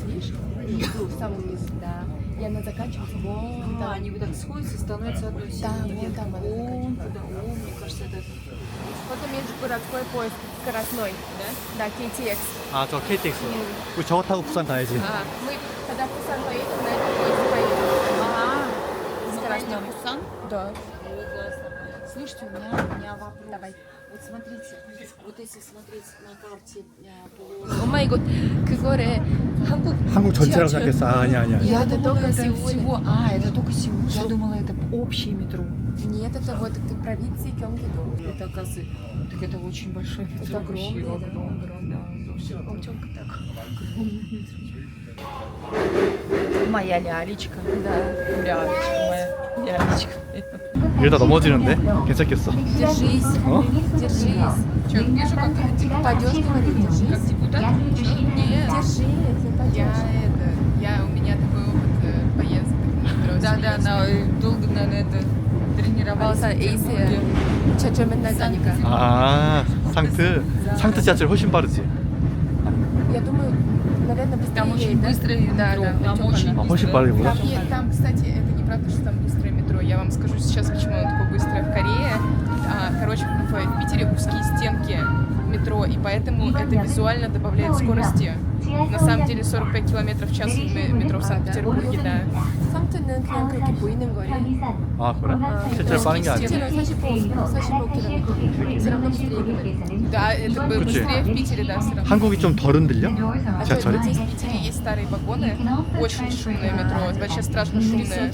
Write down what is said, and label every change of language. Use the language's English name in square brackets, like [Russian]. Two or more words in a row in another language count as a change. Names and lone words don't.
[Russian] внизу, в самом низу, да. И она заканчивается вон там. Они вот так сходятся, становятся одной силой. вон там она Вон туда, мне кажется, это... Вот межгородской поезд скоростной, да? Да, KTX. [Korean] 아, 저 KTX. 우리 저거 타고 부산 가야지. [Russian] Мы, когда в Пусан поедем, на этом поезде поедем. Скоростной Пусан? Да. Слушайте, у меня вопрос. Давай. Вот смотрите, вот если смотреть на карте [Korean] 엄마 이거 그거래 한국 한국 전체라고 지하철. 생각했어. 아, 아니야. [Russian] Я это думала, только это Сеул. всего. Это только Сеул. Я думала, это общее метро. Нет, это вот провинции Кёнгидо. Это, оказывается, так это очень большое метро. Это огромное, вообще, да. огромное. Очень так. Моя лялечка. Да. Лялечка моя. Лялечка. [Korean] 이러다 넘어지는데? 괜찮겠어? [Russian] Держись, [Korean] 어? [Russian] держись. Че, вижу, как Пойдешь, говори, как держись. депутат? Нет. Держись, У меня такой опыт поездок на метро. Да, она долго, наверное, это тренировалась. Алиса, [Korean] 에이스야. 지하철 맨날 가니까. 아, 상트 지하철 훨씬 빠르지? [Russian] Я думаю, наверное, быстрее. Там очень да? быстрое метро. Да, Там очень [Korean] 아, 훨씬 빠르구나. [Russian] Там, кстати, это неправда, что там быстрое метро. Я вам скажу сейчас, почему оно такое быстрое в Корее. Короче, в Питере узкие стенки метро, и поэтому это визуально добавляет скорости. На самом деле 45 километров в час метро в Санкт-Петербурге, да. [Korean] 상트는 그냥 그렇게 보이는 거리. 아, 그래? 실제로 빠른 게 아니야? 실제로 45km. [Russian] все равно быстрее. Да, это Кучи. быстрее в Питере, да, все равно. [Korean] 한국이 좀 덜 흔들려? 지하철이? [Russian] Здесь в Питере есть старые вагоны, очень шумное метро, вообще страшно шумное.